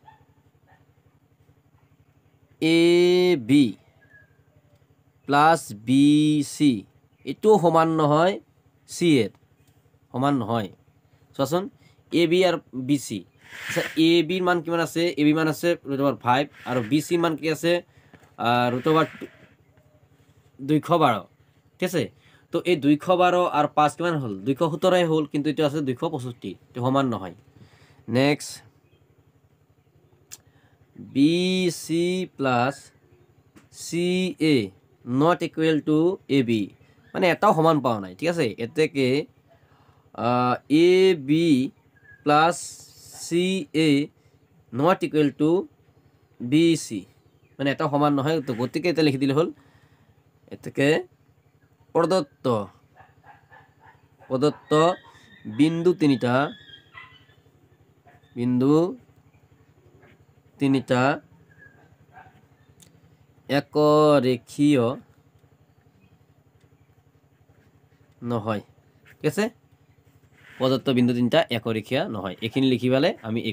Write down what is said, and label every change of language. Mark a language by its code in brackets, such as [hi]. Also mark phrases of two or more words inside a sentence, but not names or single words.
[en] AB plus BC [as] এটো সমান নহয় সি এর সমান নহয় চোৱাচোন এ বি আর বি সি আচ্ছা এ বির মান কিমান আছে এ বি মান আছে √5 আর বি সি মান কি আছে √212 ঠিক আছে তো এই 212 আর 5 কিমান হল 217 হল কিন্তু এটা আছে 265 তো সমান নহয় নেক্সট [en] BC plus CA not equal to AB [as] মানে এটাও সমান পাওয়া নাই ঠিক আছে এতেকে [en] AB plus CA not equal to BC [as] মানে এটাও সমান নহয় তো গতিকে এটা লিখি দিলে হল এতেকে প্রদত্ত বিন্দু তিনিটা একরেখীয় নহয় ঠিক আছে প্রদত্ত বিন্দু তিনিটা একরেখীয় নহয় এইখিনি লিখি পালে আমি এই